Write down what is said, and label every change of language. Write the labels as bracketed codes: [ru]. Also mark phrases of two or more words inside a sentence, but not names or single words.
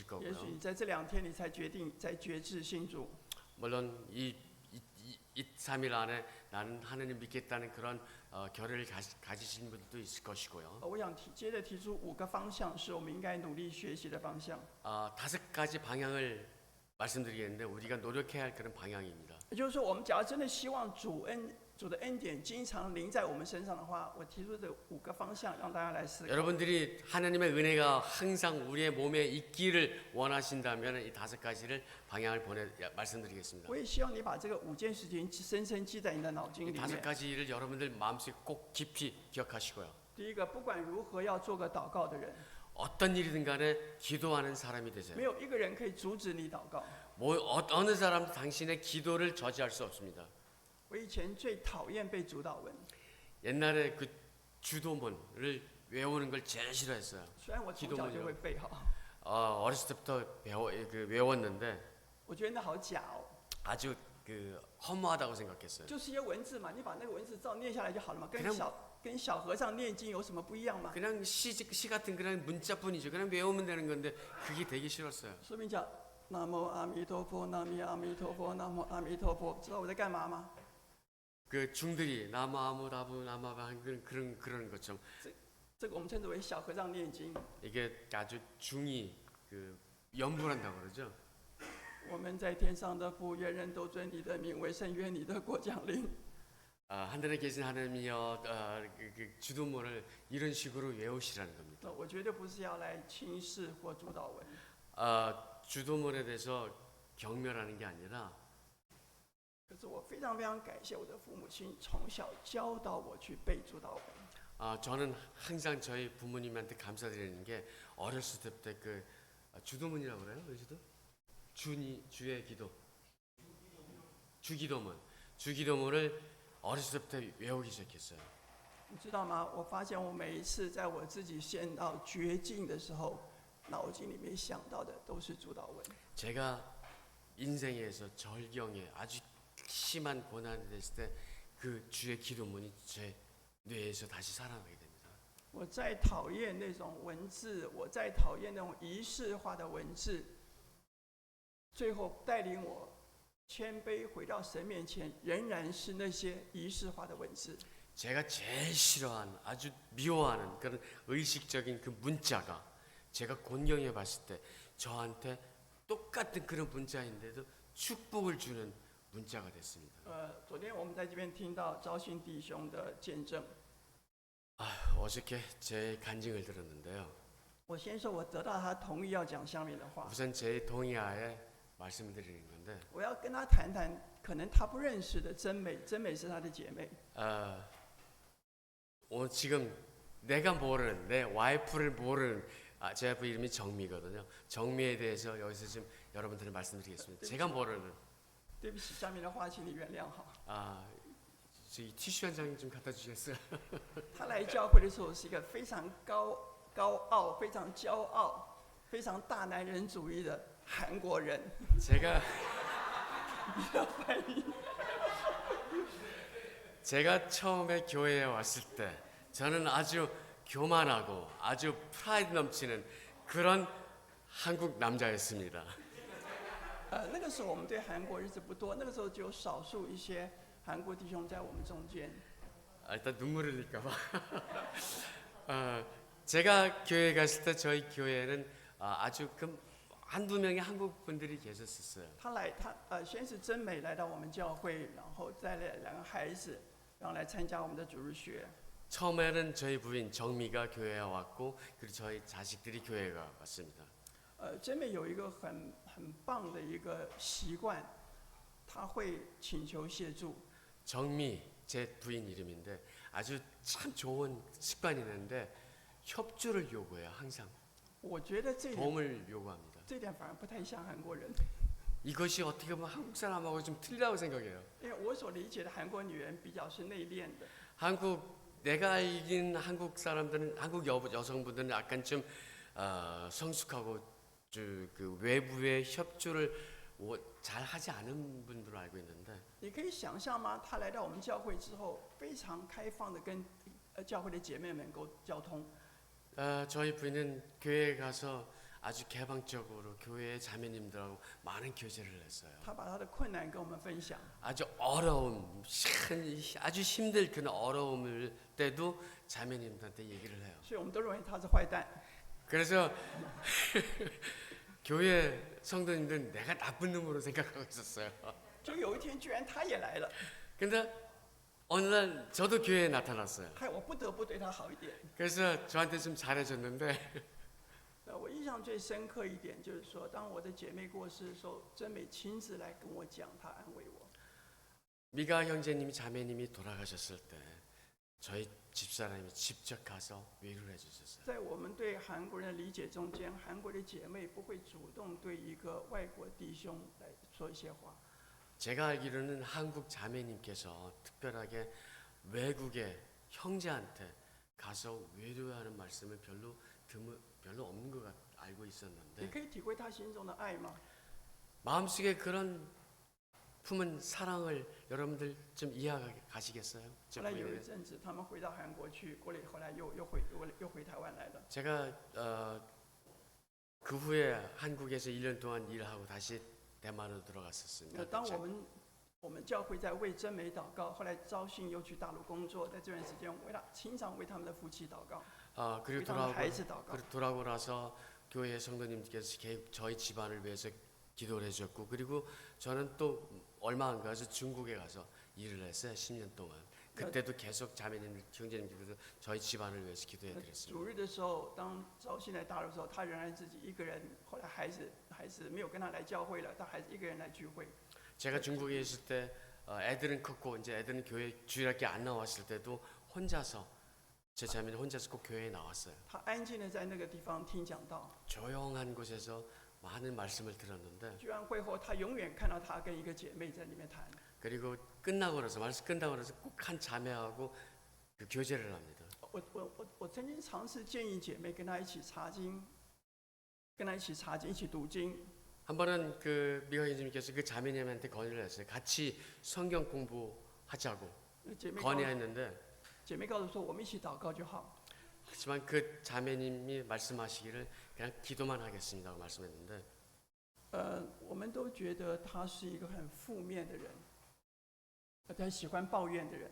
[zh] 也 [ko] 거고요. [zh] 许你在这2天你才决定在决志信主。 [ko] 물론 이 3일 안에 나는 하나님 믿겠다는 그런 결의를 가지신 분들도 있을 것이고요. [zh] 我想接着提出5个方向，是我们应该努力学习的方向。 [ko] 5가지 방향을 말씀드리겠는데 우리가 노력해야 할 그런 방향입니다. [zh] 也就是说，我们假如真的希望主的恩典经常临在我们身上的话，我提出这5个方向让大家来思考。 [ko] 여러분들이 하나님의 은혜가 항상 우리의 몸에 있기를 원하신다면 이 5가지를 방향을 말씀드리겠습니다. [zh] 我也希望你把这个5件事情深深记在你的脑筋 [ko] 이 [zh] 里面。 [ko] 5가지를 여러분들 마음속에 꼭 깊이 기억하시고요. [zh] 第一个，不管如何要做个祷告的人， [ko] 어떤 일이든 간에 기도하는 사람이 [zh] 没 [ko] 되세요. [zh] 有一个人可以阻止你祷告。 [ko] 어느 사람도 당신의 기도를 저지할 수 없습니다. [zh] 我以前最讨厌背主祷文， [ko] 옛날에 그 주도문을 외우는 걸 제일 싫어했어요. [zh] 虽然我从小就会背哈， [ko] 어렸을 때부터 외웠는데 [zh] 我觉得那好假哦， [ko] 아주 허무하다고 생각했어요. [zh] 就是一些文字嘛，你把那个文字照念下来就好了嘛， [ko] 그냥 [zh] 跟小和尚念经有什么不一样吗？ [ko] 그냥 시 같은 그냥 문자뿐이죠. 그냥 외우면 되는 건데 그게 되게 싫었어요. [zh] 说明讲南无阿弥陀佛，南无阿弥陀佛，南无阿弥陀佛，知道我在干嘛吗？ [ko] 그 중들이 나무아무 나부 나마바 그런 것처럼 [zh] 这个我们称之为小和尚念经。 [ko] 이게 아주 중이 연불한다고 그러죠. [zh] 我们在天上的父，愿人都尊你的名为圣，愿你的国降临。 [ko] 하늘에 계신 하나님이여 그 주도문을 이런 식으로 외우시라는 겁니다. [zh] 我绝对不是要来轻视或主导文， [ko] 주도문에 대해서 경멸하는 게 아니라 [zh] 可是我非常非常感谢我的父母亲从小教導我去背主导文。 [ko] 저는 항상 저희 부모님한테 감사드리는 게 어렸을 때부터 그 주도문이라고 그래요, 여기서도 주의 기도, 주기도문을 어렸을 때부터 외우기 시작했어요. [zh] 你知道吗？我发现我每一次在我自己陷到绝境的时候，脑筋里面想到的都是主导文。 [ko] 제가 인생에서 절경에 아주 심한 고난이 됐을 때 그 주의 기도문이 제 뇌에서 다시 살아나게 됩니다. [zh] 我再讨厌那种文字，我再讨厌那种仪式化的文字，最后带领我谦卑回到神面前，仍然是那些仪式化的文字。 [ko] 제가 제일 싫어하는 아주 미워하는 그런 의식적인 그 문자가 제가 곤경해 봤을 때 저한테 똑같은 그런 문자인데도 축복을 주는 문자가 됐습니다. [zh] 昨天我们在这边听到昭信弟兄的见证， [ko] 어저께 제 간증을 들었는데요. [zh] 我先说我得到他同意要讲下面的话， [ko] 우선 제 동의하에 말씀드리는 건데 [zh] 我要跟他谈谈可能他不认识的真美，真美是他的姐妹。 [ko] 오늘 지금 내가 모르는 내 와이프를 모르는 제 와이프 이름이 정미거든요. 정미에 대해서 여기서 좀 여러분들께 말씀드리겠습니다. 제가 모르는 [zh] 对不起，下面的话请你原谅哈。 [ko] 저기 티슈 한 장 좀 갖다 주시겠어요? [zh] 他来教会的时候是一个非常高傲、非常骄傲、非常大男人主义的韩国人。 [ko] 제가 처음에 교회에 왔을 때 저는 아주 교만하고 아주 프라이드 넘치는 그런 한국 남자였습니다. [zh] 那个时候我们对韩国日子不多，那个时候只有少数一些韩国弟兄在我们中间。 [ko] 일단 눈물 흘릴까봐. 제가 교회 갔을 때 저희 교회는 아주 한두 명의 한국 분들이 계셨었어요. [zh] 先是真美来到我们教会，然后带了2个孩子，然后来参加我们的主日学。 [ko] 처음에는 저희 부인 정미가 교회에 왔고 그리고 저희 자식들이 교회에 왔습니다. [zh] 真美有一个很棒的一个习惯，她会请求协助。 [ko] 정미 제 부인 이름인데 아주 참 좋은 습관이 있는데 협조를 요구해요. 항상 [zh] 我觉得这点 [ko] 도움을 요구합니다. [zh] 这点反而不太像韩国人， [ko] 이것이 어떻게 보면 한국 사람하고 좀 틀리다고 생각해요. [zh] 因为我所理解的韩国女人比较是内敛的， [ko] 내가 알긴 한국 사람들은 한국 여성분들은 약간 좀 성숙하고 그 외부의 협조를 잘 하지 않은 분들로 알고 있는데 [zh] 你可以想象吗？她来到我们教会之后，非常开放的跟教会的姐妹们交通。 [ko] 저희 부인은 교회에 가서 아주 개방적으로 교회 자매님들하고 많은 교제를 했어요. [zh] 她把她的困难跟我们分享， [ko] 아주 어려움, 아주 힘들 그런 어려움을 때도 자매님들한테 얘기를 해요. [zh] 所以我们都认为她是坏蛋。 [ko] 그래서 교회 성도님들은 내가 나쁜 놈으로 생각하고 있었어요. [zh] 就有一天，居然她也来了， [ko] 근데 어느 날 저도 교회에 나타났어요. [zh] 害我不得不对她好一点。 [ko] 그래서 저한테 좀 잘해줬는데 [zh] 我印象最深刻一点就是说，当我的姐妹过世的时候，真美亲自来跟我讲，她安慰我。 [ko] 미가 형제님이 자매님이 돌아가셨을 때 저희 집사람이 직접 가서 위로를 해주셨어요. [zh] 在我们对韩国人的理解中间，韩国的姐妹不会主动对一个外国弟兄来说一些话。 [ko] 제가 알기로는 한국 자매님께서 특별하게 외국의 형제한테 가서 위로하는 말씀을 별로 없는 것 알고 [zh] 你 [ko] 있었는데 [zh] 可以体会她心中的爱吗？ [ko] 마음속에 그런 품은 사랑을 여러분들 좀 이해가시겠어요? [zh] 后来有一阵子，他们回到韩国去，过了后来又回台湾来了。 [ko] 제가 그 후에 한국에서 1년 동안 일하고 다시 대만으로 들어갔었습니다. [zh] 当我们教会在为真美祷告，后来招信又去大陆工作，在这段时间经常为他们的夫妻祷告， [ko] 그리고 [zh] 为他们的孩子祷告。 [ko] 돌아오고 나서 교회 성도님께서 저희 집안을 위해서 기도를 해주셨고 그리고 저는 또 얼마 안 가서 중국에 가서 일을 했어요. 10년 동안. 그때도 계속 자매님, 형제님께서 저희 집안을 위해서 기도해 [zh] 主 [ko] 드렸습니다. [zh] 日的时候，当招信来大陆的时候，他仍然自己一个人。后来孩子没有跟他来教会了，他还是一个人来聚会。 [ko] 제가 중국에 있을 때 애들은 컸고 이제 애들은 교회 주일학교 안 나왔을 때도 혼자서 제 자매는 혼자서 꼭 교회에 나왔어요. [zh] 他安静的在那个地方听讲道。 [ko] 조용한 곳에서 많은 말씀을 들었는데 [zh] 聚完会后，他永远看到他跟一个姐妹在里面谈。 [ko] 그리고 끝나고 나서 말씀 끝나고 나서 꼭 한 자매하고 그 교제를 합니다. [zh] 我曾经尝试建议姐妹跟他一起查经，一起读经。 [ko] 한 번은 그 미화 형님께서 그 자매님한테 건의를 했어요. 같이 성경 공부하자고 [zh] 姐妹 [ko] 건의했는데 [zh] 姐妹告诉说，我们一起祷告就好。 [ko] 하지만 그 자매님이 말씀하시기를 그냥 기도만 하겠습니다고 말씀했는데 [zh] 我们都觉得他是一个很负面的人，很喜欢抱怨的人。